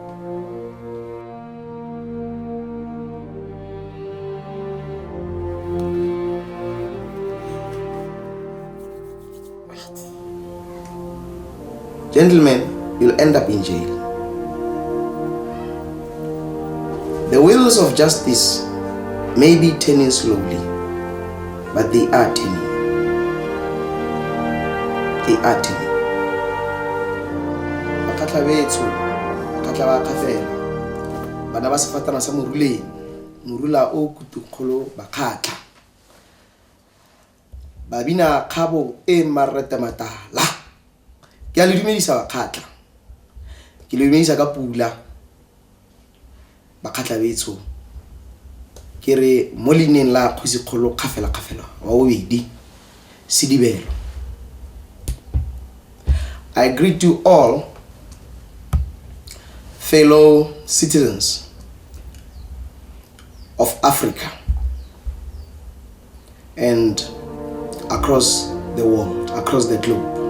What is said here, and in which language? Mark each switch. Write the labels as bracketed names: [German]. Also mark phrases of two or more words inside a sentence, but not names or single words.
[English] Gentlemen, you'll end up in jail. The wheels of justice may be turning slowly, but they are turning. They are turning. [Tswana] Bakgatla betso, Bakgatla ba Kgafela. Bana ba sefatana sa moruleng, morula o kutukgolo Bakgatla. Babina kgabo e marreta matala. Ke a le dumedisa Bakgatla. Ke le dumedisa ka pula. Bakgatla betso. Ke re mo lineng la Kgosikgolo Kgafela wa bobedi Sidibelo. [English] I greet you all fellow citizens of Africa and across the world, across the globe.